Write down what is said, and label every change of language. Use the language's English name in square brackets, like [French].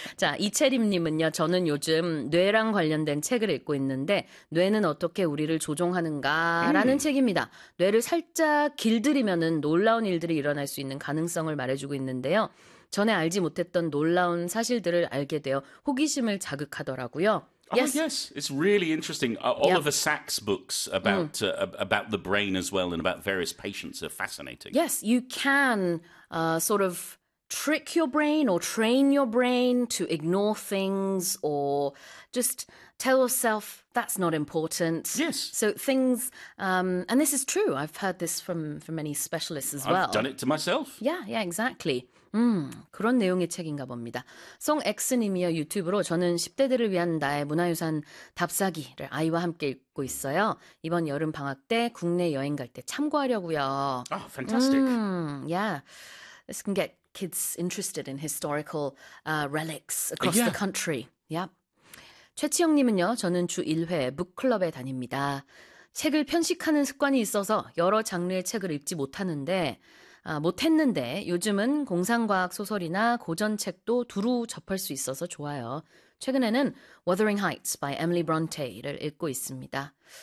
[Korean] 자, 이채림님은요, 저는 요즘 뇌랑 관련된 책을 읽고 있는데, 뇌는 어떻게 우리를 조종하는가라는 책입니다. 뇌를 살짝 길들이면은 놀라운 일들이 일어날 수 있는 가능성을 말해주고 있는데요. 전에 알지 못했던 놀라운 사실들을 알게 되어 호기심을 자극하더라고요. [English] Oh Yes. yes, it's really interesting. Oliver Sacks' books about the brain as well and about various patients are fascinating. Yes, you can sort of trick your brain or train your brain to ignore things or just tell yourself that's not important. Yes. So things, and this is true. I've heard this from many specialists as I've done well. it to myself. Yeah, exactly. [Korean] 그런 내용의 책인가 봅니다. 송 X님이요, 유튜브로 저는 10대들을 위한 나의 문화유산 답사기를 아이와 함께 읽고 있어요. 이번 여름 방학 때 국내 여행 갈때 참고하려고요. [English] Oh, fantastic. Yeah. This can get kids interested in historical relics across the country. Yep. [Korean] 최치영님은요, 저는 주 1회 북클럽에 다닙니다. 책을 편식하는 습관이 있어서 여러 장르의 책을 읽지 못하는데, 못했는데 요즘은 공상과학 소설이나 고전책도 두루 접할 수 있어서 좋아요. 최근에는 Wuthering Heights by Emily Bronte를 읽고 있습니다.